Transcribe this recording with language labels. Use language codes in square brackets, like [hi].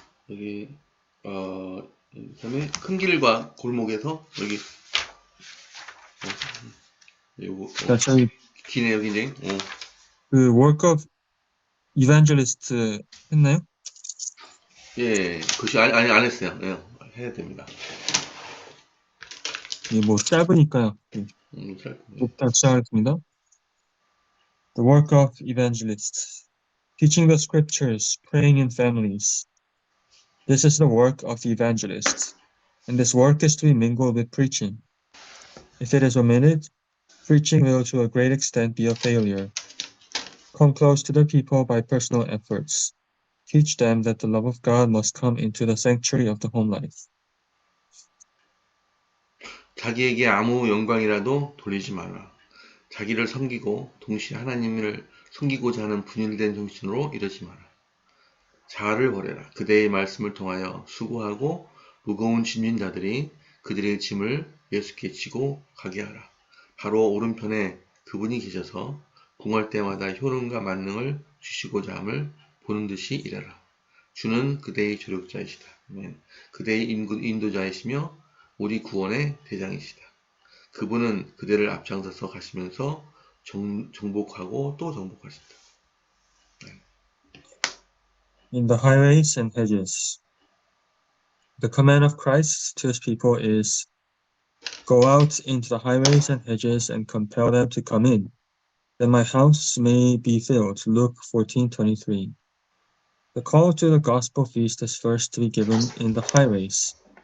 [ko] 여기, 그다음에 큰 길과 골목에서 요거, 저희 기네요, 굉장히. 그 Work of Evangelist 했나요? 예, 글씨 안 했어요. 예, 해야 됩니다. 예, 뭐 짧으니까요. 일단 시작하겠습니다. [en] The work of evangelists, teaching the scriptures, praying in families. This is the work of the evangelist, and this work is to be mingled with preaching. If it is omitted, preaching will to a great extent be a failure. Come close to the people by personal efforts. Teach them that the love of God must come into the sanctuary of the home life. [ko] 자기에게 아무 영광이라도 돌리지 마라. 자기를 섬기고 동시에 하나님을 섬기고자 하는 분열된 정신으로 이러지 마라. 자아를 버려라. 그대의 말씀을 통하여 수고하고 무거운 짐진 자들이 그들의 짐을 예수께 지고 가게 하라. 바로 오른편에 그분이 계셔서 궁할 때마다 효능과 만능을 주시고자 함을 보는 듯이 이래라. 주는 그대의 조력자이시다. 그대의 인도자이시며 우리 구원의 대장이시다. 그분은 그대를 앞장서서 가시면서 정복하고 또 정복하신다. [en] In the highways and hedges. The command of Christ to his people is, go out into the highways and hedges and compel them to come in, that my house may be filled. Luke 14:23. The call to the gospel feast is first to be given in the highways.